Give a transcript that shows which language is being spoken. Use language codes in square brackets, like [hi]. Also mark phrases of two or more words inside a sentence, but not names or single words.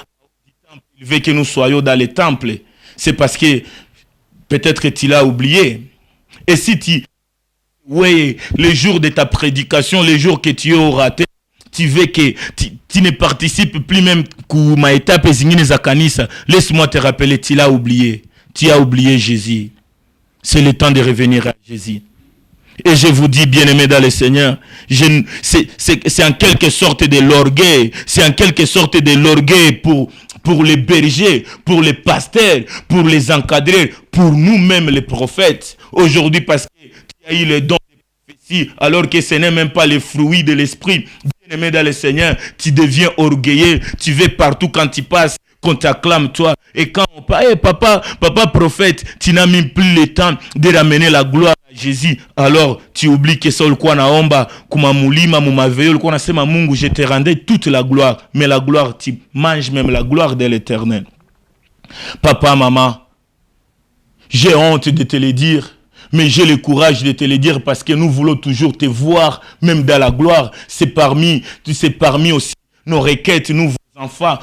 [fr] Il veut que nous soyons dans le temple. C'est parce que peut-être tu l'as oublié. Et si tu... Oui, les jours de ta prédication, les jours que tu as raté, tu veux que tu ne participes plus même à ma étape [sw] zingine za kanisa. [fr] Laisse-moi te rappeler, tu l'as oublié. Tu as oublié Jésus. C'est le temps de revenir à Jésus. Et je vous dis, bien-aimés dans le Seigneur, c'est en quelque sorte de l'orgueil. C'est en quelque sorte de l'orgueil pour les bergers, pour les pasteurs, pour les encadreurs, pour nous-mêmes les prophètes. Aujourd'hui, parce que tu as eu le don de prophétie, alors que ce n'est même pas le fruit de l'esprit. Bien-aimé dans le Seigneur, tu deviens orgueilleux. Tu veux partout quand tu passes, qu'on t'acclame toi. Et quand on parle, hey, papa prophète, tu n'as même plus le temps de ramener la gloire à Jésus. Alors tu oublies que c'est le quoi naomba, kuma mulima, mumaveyo, le quoi [sw] na sema Mungu, [fr] je te rendais toute la gloire. Mais la gloire, tu manges même la gloire de l'Éternel. Papa, maman, j'ai honte de te le dire. Mais j'ai le courage de te le dire parce que nous voulons toujours te voir, même dans la gloire. C'est parmi aussi nos requêtes, nous enfants.